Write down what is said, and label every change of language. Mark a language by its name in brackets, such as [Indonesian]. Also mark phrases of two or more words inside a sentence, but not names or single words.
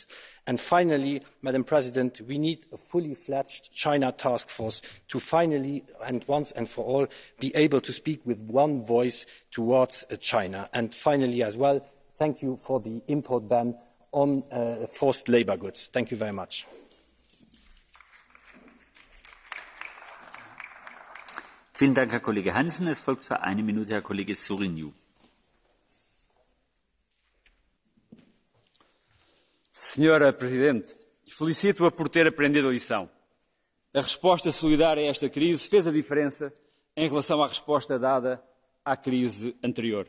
[English] And finally, Madam President, we need a fully fledged China task force to finally and once and for all be able to speak with one voice towards China. And finally as well, thank you for the import ban on forced labour goods. Thank you very much. [German] Vielen Dank, Herr Kollege Hansen. Es folgt für 1 Minute Herr Kollege Sorinho. [Portuguese] Senhora Presidente, felicito-a por ter aprendido a lição. A resposta solidária a esta crise fez a diferença em relação à resposta dada à crise anterior.